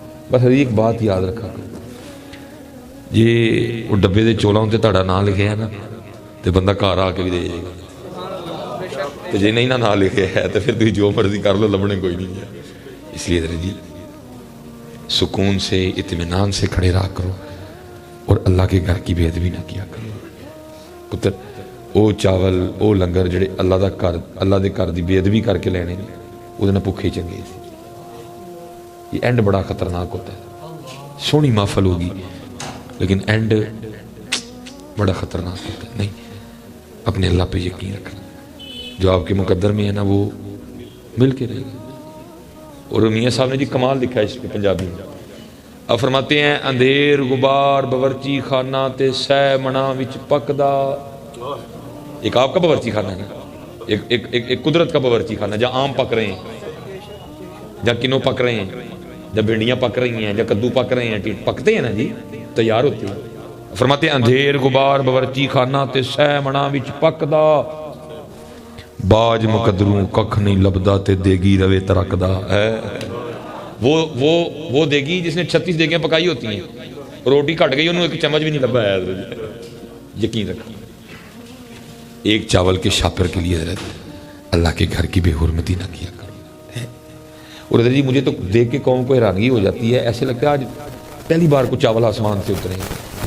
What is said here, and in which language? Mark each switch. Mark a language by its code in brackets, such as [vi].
[ur] بس حضرت ایک بات یاد رکھا کرو، [pa] یہ وہ ڈبے دے چولاں تے تہاڈا نام لکھے ہے نا تے بندہ گھر آ کے بھی دے جائے گا. تے جے نہیں نا لکھے ہے تو پھر تسی جو مرضی کر لو، لبنے کوئی نہیں ہے. [ur] اس لیے حضرت جی سکون سے اطمینان سے کھڑے رہا کرو اور اللہ کے گھر کی بے ادبی نہ کیا کرو. [pa] پتر او چاول او لنگر جڑے اللہ دے گھر دی بے ادبی کر کے لینے وہ بھوکے چنگے سی. [ur] یہ اینڈ بڑا خطرناک ہوتا ہے. سونی محفل ہوگی لیکن اینڈ بڑا خطرناک ہوتا ہے. نہیں، اپنے اللہ پہ یقین رکھنا، جو آپ کے مقدر میں ہے نا وہ مل کے رہے گا. اور میاں صاحب نے جی کمال لکھا ہے اس کے پنجابی میں. اب فرماتے ہیں [pa] اندھیر غبار باورچی خانہ تے سہ منا وچ پکدا. [ur] ایک آپ کا باورچی خانہ ہے نا، ایک قدرت کا باورچی خانہ جہاں آم پک رہے ہیں، جہاں کنو پک رہے ہیں، جہاں بھنڈیاں پک رہی ہیں، جہاں کدو پک رہے ہیں، پکتے ہیں نا جی، تیار ہوتے ہیں. فرماتے ہیں [pa] اندھیر غبار باورچی خانہ تے سہ منا وچ پکدا، باج مقدروں ککھ نہیں لبدا تے دیگی روے ترکدا. [ur] وہ دیگی جس نے 36 دیگیاں پکائی ہوتی ہیں، روٹی کٹ گئی انہوں ایک چمچ بھی نہیں لبا ہے. یقین رکھنا ایک چاول کے شاپر کے لیے حضرت اللہ کے گھر کی بے حرمتی نہ کیا کرو. اور حضرت جی مجھے تو دیکھ کے قوم کو حیرانگی ہو جاتی ہے، ایسے لگتا ہے آج پہلی بار کو چاول آسمان سے اترے ہیں.